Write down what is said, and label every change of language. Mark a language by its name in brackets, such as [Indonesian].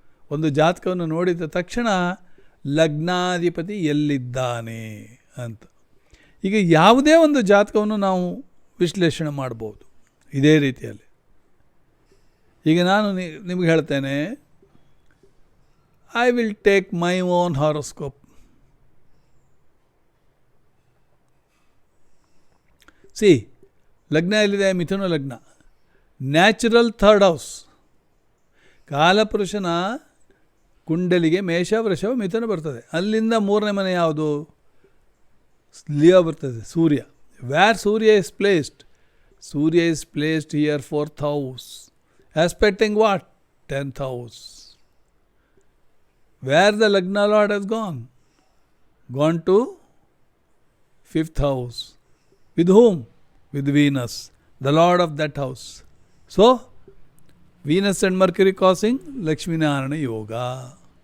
[Kannada] ಒಂದು ಜಾತಕವನ್ನು ನೋಡಿದ ತಕ್ಷಣ ಲಗ್ನಾಧಿಪತಿ ಎಲ್ಲಿದ್ದಾನೆ ಅಂತ. ಈಗ ಯಾವುದೇ ಒಂದು ಜಾತಕವನ್ನು ನಾವು ವಿಶ್ಲೇಷಣೆ ಮಾಡ್ಬೋದು ಇದೇ ರೀತಿಯಲ್ಲಿ. ಈಗ ನಾನು ನಿಮಗೆ ಹೇಳ್ತೇನೆ, [English] I will take my own horoscope. [Kannada] See, ಲಗ್ನ ಎಲ್ಲಿದೆ? ಮಿಥುನ ಲಗ್ನ. [English] Natural third house. [Kannada] ಕಾಲಪುರುಷನ ಕುಂಡಲಿಗೆ ಮೇಷ, ವೃಷಭ, ಮಿಥುನ ಬರ್ತದೆ. ಅಲ್ಲಿಂದ ಮೂರನೇ ಮನೆ ಯಾವುದು? ಲಿಯೋ ಬರ್ತದೆ, ಸೂರ್ಯ. [English] Where Surya is placed? Surya is placed here 4th house. Aspecting what? 10th house. Where the Lagna Lord has gone? Gone to 5th house. With whom? With Venus, the Lord of that house. So, Venus and Mercury causing Lakshmi Narayana Yoga.